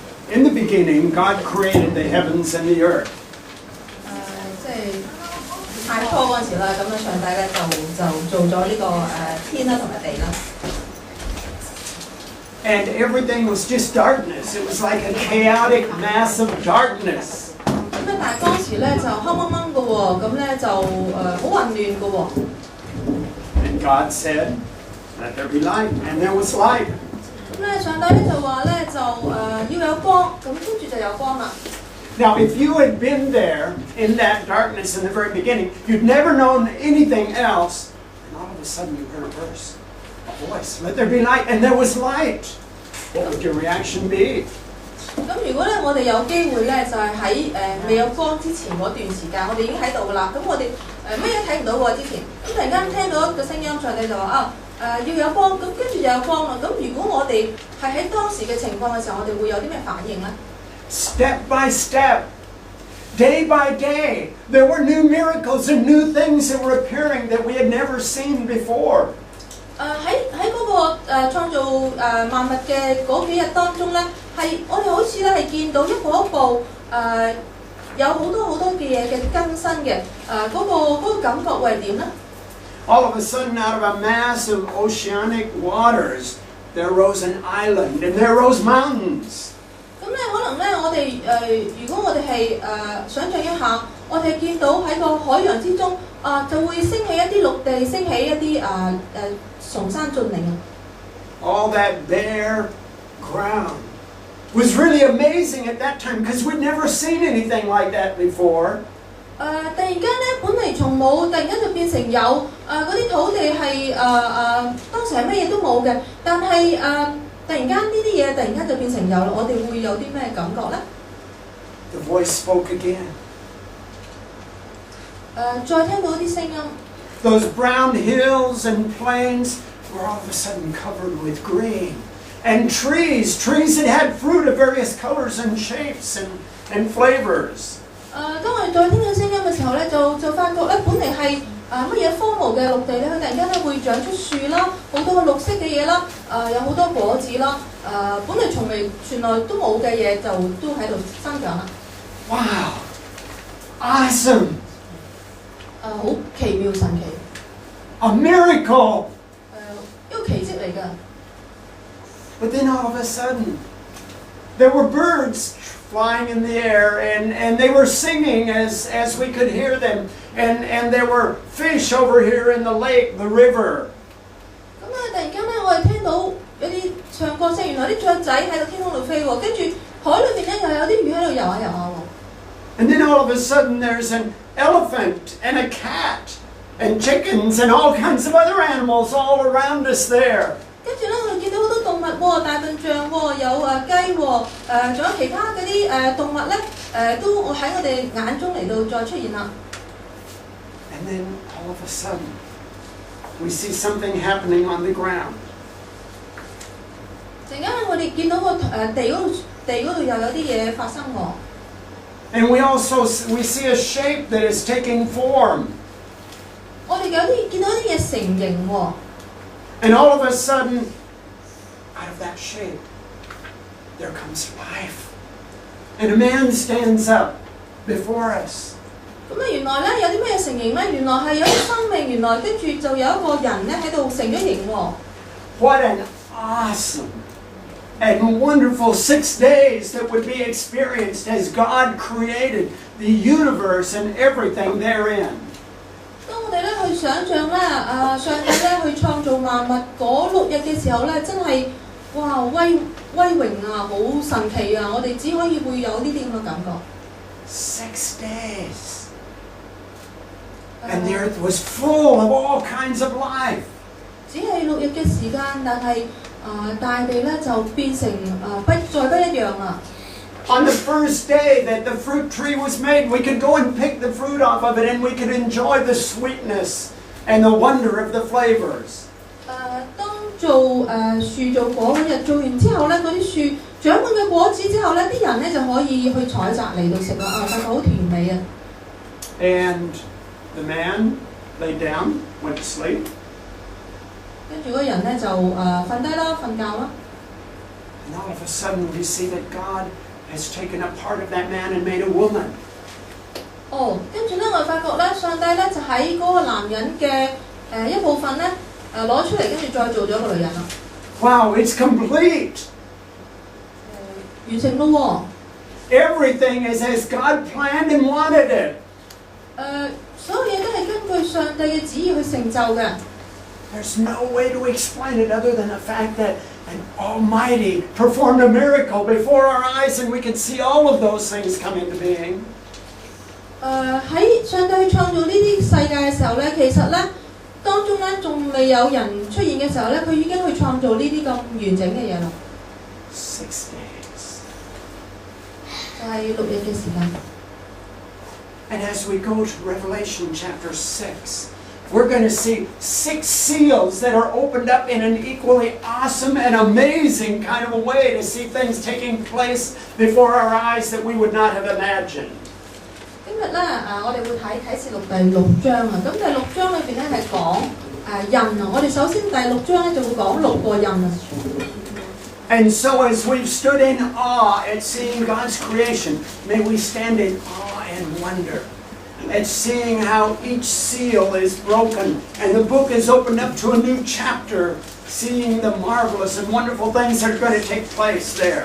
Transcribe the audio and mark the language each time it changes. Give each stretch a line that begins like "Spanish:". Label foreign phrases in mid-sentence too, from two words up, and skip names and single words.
English: In the beginning, God created the heavens and the earth.
Cantonese: 即係太初嗰陣時啦，咁樣上帝咧就做咗呢個天啦同埋地啦。
English: And everything was just darkness. It was like a chaotic mass of darkness.
Cantonese: 咁咧，但係當時咧就黑掹掹嘅喎，咁咧就好混亂嘅喎。
English: And God said, "Let there be light," and there was light.
Cantonese: 咁咧，上帝咧就話咧就要有光，咁跟住就有光啦。
English: Now, if you had been there in that darkness in the very beginning, you'd never known anything else, and all of a sudden you heard a verse, a voice, "Let there be light," and there was light. What would your reaction be?
Cantonese: 咁如果咧我哋有機會咧，就係喺未有光之前嗰段時間，我哋已經喺度噶啦。咁我哋乜嘢睇唔到喎之前，咁突然間聽到一個聲音，上帝就話要有光，咁跟住就有光啦。咁如果我哋係喺當時嘅情況嘅時候，我哋會有啲咩反應咧？
English: Step by step, day by day, there were new miracles and new things that were appearing that we had never seen before.
Cantonese: 喺嗰個創造萬物嘅嗰幾日當中咧，係我哋好似咧係見到一步一步有好多嘅嘢嘅更新嘅嗰個感覺會係點咧？
English: All of a sudden, out of a mass of oceanic waters, there rose an island and there rose mountains.
Cantonese: 咁咧可能咧，我哋如果我哋係想像一下，我哋見到喺個海洋之中就會升起一啲陸地，升起一啲崇山峻嶺啊！
English: All that bare ground was really amazing at that time because we'd never seen anything like that before.
Cantonese: 突然間咧，本嚟從冇，突然間就變成有嗰啲土地係當時係乜嘢都冇嘅，但係突然間呢啲嘢突然間就變成有啦，我哋會有啲咩感覺咧？
English: The voice spoke again.
Cantonese: 再聽到啲聲音。
English: Those brown hills and plains were all of a sudden covered with green. And trees that had fruit of various colors and shapes and flavors.
Cantonese: 當我哋再聽到聲音嘅時候咧，就發覺咧，本嚟係乜嘢荒蕪嘅陸地咧，佢突然間咧會長出樹啦，好多綠色嘅嘢啦，有好多果子啦，本嚟從來都冇嘅嘢就都喺度生長啦。
English: Wow! Awesome!
Cantonese: 好奇妙神奇。
English: A miracle!
Cantonese: 一個奇蹟嚟㗎。
English: But then all of a sudden, there were birds flying in the air, and they were singing as we could hear them, and there were fish over here in the lake, the river.
Cantonese: 咁突然間咧，我哋聽到有啲唱歌聲，原來啲雀仔喺個天空度飛喎，跟住海裏邊咧又有啲魚喺度游下游下喎。
English: And then all of a sudden, there's an elephant and a cat and chickens and all kinds of other animals all around us there.
Cantonese: 跟住咧，我哋見到好多動物喎，大笨象喎，有雞喎，仲有其他嗰啲動物咧，都喺我哋眼中嚟到再出現啦。
English: And then all of a sudden, we see something happening on the ground.
Cantonese: 陣間我哋見到個地嗰度又有啲嘢發生喎。
English: And we see a shape that is taking form.
Cantonese: 我哋見到啲嘢成形喎。
English: And all of a sudden, out of that shape, there comes life. And a man stands up before us.
Cantonese: 咁原來咧有啲咩成形咧？原來係有啲生命，原來跟住就有一個人咧喺度成咗形喎。
English: What an awesome and wonderful 6 days that would be experienced as God created the universe and everything therein.
Cantonese: 當我哋咧去想像咧，上帝咧去創造萬物嗰6日嘅時候咧，真係哇威榮啊，好神奇啊！我哋只可以會有呢啲咁嘅感覺。
English: 6 days. And the earth was full of all kinds of life.
Cantonese: 只係6日嘅時間，但係大地咧就變成再不一樣啦。
English: On the first day that the fruit tree was made, we could go and pick the fruit off of it and we could enjoy the sweetness and the wonder of the flavors.
Cantonese: 當做樹做果嗰日，做完之後咧，嗰啲樹長滿嘅果子之後咧，啲人咧就可以去採摘嚟到食啦，發覺好甜美啊！
English: And the man lay down, went to sleep.
Cantonese: 跟住嗰人咧就瞓低啦，瞓覺啦。
English: And all of a sudden we see that God has taken a part of that man and made a woman.
Cantonese: 跟住咧，我哋發覺咧，上帝咧就喺嗰個男人嘅一部分咧攞出嚟，跟住再做咗個女人啦。
English: Wow, it's complete.
Cantonese: 完成咯喎。
English: Everything is as God planned and wanted it.
Cantonese: 所有嘢都係根據上帝嘅旨意去成就嘅。
English: There's no way to explain it other than the fact that an Almighty performed a miracle before our eyes and we could see all of those things come into being.
Cantonese: 喺上帝去創造呢啲世界嘅時候咧，其實咧當中咧仲未有人出現嘅時候咧，佢已經去創造呢啲咁完整嘅嘢啦。
English: 6 days.
Cantonese: 就係6日嘅時間。
English: And as we go to Revelation chapter 6, we're going to see 6 seals that are opened up in an equally awesome and amazing kind of a way to see things taking place before our eyes that we would not have imagined.
Cantonese: 今日咧我哋會睇啟示錄第6章啊。咁第6章裏邊咧係講印啊。我哋首先第6章咧就會講6個印啊。
English: And so as we've stood in awe at seeing God's creation, may we stand in awe and wonder at seeing how each seal is broken and the book is opened up to a new chapter, seeing the marvelous and wonderful things that are going to take place there.